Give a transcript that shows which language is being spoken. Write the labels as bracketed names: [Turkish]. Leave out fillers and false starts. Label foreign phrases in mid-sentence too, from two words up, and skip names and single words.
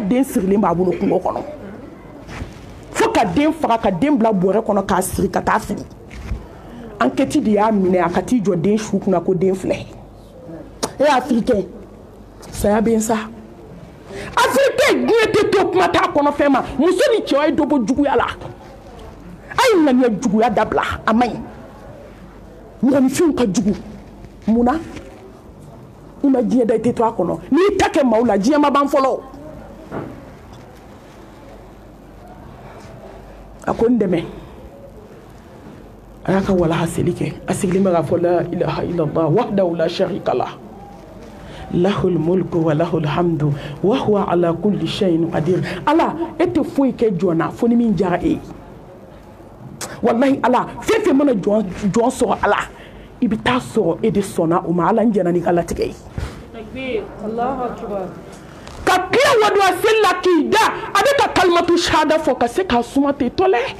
[Bambara] den sirilen b'a bolo kungo kɔnɔ fo ka den faga ka den bila bɔrɛ kɔnɔ k'a siri ka taa fili enquête de y'a minɛ a ka t'i jɔ den su kunna ko den filɛ afirikɛn saya bɛ n sa afirikɛn diɲɛ tɛ to kuma t'a kɔnɔ fɛn ma muso ni cɛ ye dɔ bɔ juguya la a ye ŋaniya juguya dabila a man ɲi mɔgɔninfinw ka jugu munna i ma diɲɛ da i tɛ to a kɔnɔ n'i ta kɛ maaw la diɲɛ ma ban fɔlɔ a ko n dɛmɛ a y'a ka walaha seli kɛ a sigilen bɛ k'a fɔ [Arabic] لا إله إلا الله وحده لا شريك له له الملك وله الحمد وهو على كل شيء قدير [Bambara] ala e tɛ foyi kɛ jɔn na fo ni min diyara e ye wallahi ala fɛn fɛn mana jɔn sɔrɔ ala i bɛ taa sɔrɔ e de sɔnna o ma ala n jɛna ni ka latigɛ ye ka tila waduwa seli la k'i da a bɛ ka [Arabic] كلمة الشهادة [Bambara] fɔ ka se k'a suma ten tɔlɛ